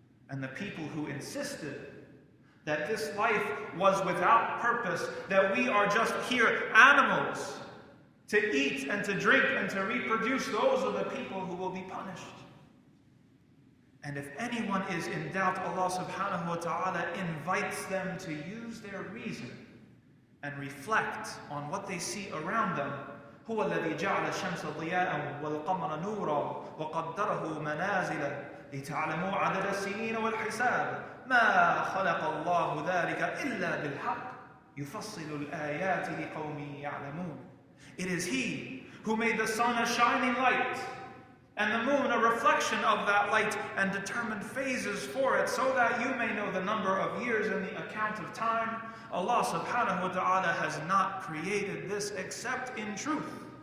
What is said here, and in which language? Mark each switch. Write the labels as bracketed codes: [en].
[en] And the people who insisted that this life was without purpose, that we are just here animals to eat and to drink and to reproduce, those are the people who will be punished. And if anyone is in doubt, Allah subhanahu wa ta'ala invites them to use their reason and reflect on what they see around them. [ar] هو الذي جعل الشمس ضياء والقمر نورا وقدره منازل لتعلموا عدد السنين والحساب ما خلق الله ذلك إلا بالحق يفصل الآيات لقوم يعلمون. [en] It is he who made the sun a shining light and the moon a reflection of that light and determined phases for it, so that you may know the number of years in the account of time. Allah subhanahu wa ta'ala has not created this except in truth.